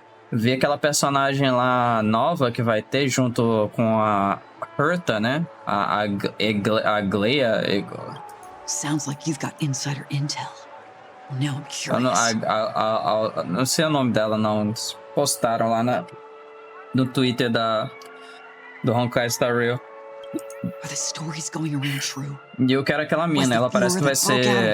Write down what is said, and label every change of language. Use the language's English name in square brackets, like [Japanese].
[Portuguese] Vi aquela personagem lá nova que vai ter junto com a Herta, né? A Gleia. [English] Sounds like you've got insider intel. Now I'm curious. [Portuguese] Não sei o nome dela, não. Eles postaram lá no Twitter do Honkai Star Rail. [English] Are the stories going around true? [Portuguese] E eu quero aquela mina, ela parece que vai ser...